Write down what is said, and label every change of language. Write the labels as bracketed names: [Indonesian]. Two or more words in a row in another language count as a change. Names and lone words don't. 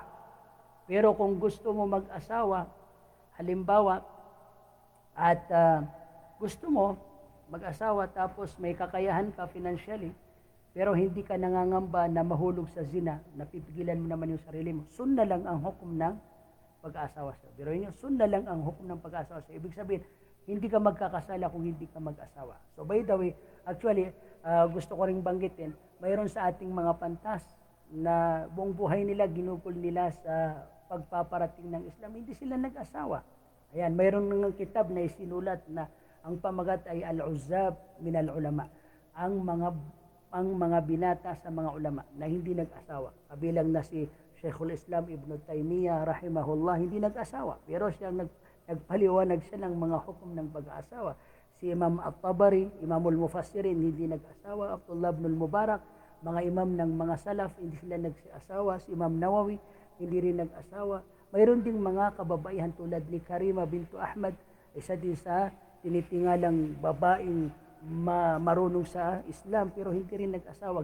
[Filipino] Pero kung gusto mo mag-asawa, halimbawa, at gusto mo mag-asawa tapos may kakayahan ka financially, pero hindi ka nangangamba na mahulog sa zina, napipigilan mo naman yung sarili mo, sunna lang ang hukom ng pag-aasawa sa iyo. Pero yun, sunna lang ang hukom ng pag-aasawa sa iyo. Ibig sabihin, hindi ka magkakasala kung hindi ka mag-asawa. [English] So by the way, actually, [Filipino] gusto ko ring banggitin, mayroon sa ating mga pantas na buong buhay nila, ginugol nila sa pagpaparating ng Islam, hindi sila nag-asawa. Ayan, mayroon ng kitab na isinulat na ang pamagat ay al-uzzab min al-ulama. Ang mga binata sa mga ulama na hindi nag-asawa. Kabilang na si Sheikhul Islam Ibn Taymiyyah rahimahullah, hindi nag-asawa. Pero siya nagpaliwanag siya ng mga hukom ng pag-aasawa. Si Imam At-Tabari, Imamul Mufassirin, hindi nag-asawa. Abdullah ibn Mubarak, mga imam ng mga salaf, hindi sila nag-asawa. Si Imam Nawawi, hindi rin nag-asawa. Mayroon ding mga kababaihan tulad ni Karima bintu Ahmad, isa din sa tinitingalang babaeng marunong sa Islam, pero hindi rin nag-asawa.